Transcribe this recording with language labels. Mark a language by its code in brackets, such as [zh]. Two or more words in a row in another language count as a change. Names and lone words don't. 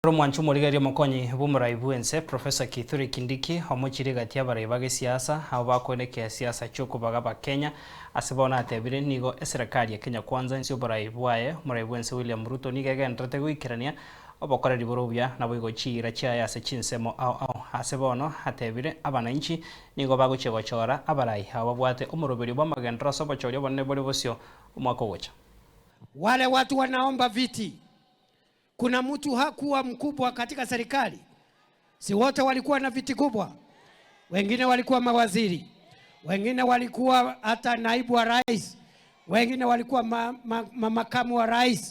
[guz] Mwanchu Murigeria Mokonyi bumurai bwense Professor Kithure Kindiki omuchiri gati abarai bage siasa abo bakoneke siasa choko bagaba Kenya asibona atebire nigo eserikali ya Kenya Kwanza nsi oburai bwaye murai bwense William Ruto nigegenderete gwikirania obokoreri borobya nabo igochira chaya ase chinsemo ao asebono atebire abananchi nigo bagochegochora abarai abo bwate omuroberi bwa magendera sobochorio bonne bori bosio omwaka ogocha. [sw] Wale watu wanaomba viti. Kuna mtu hakuwa mkubwa katika serikali? Si wote walikuwa na viti kubwa? Wengine walikuwa mawaziri, wengine walikuwa hata naibu wa rais, wengine walikuwa makamu wa rais.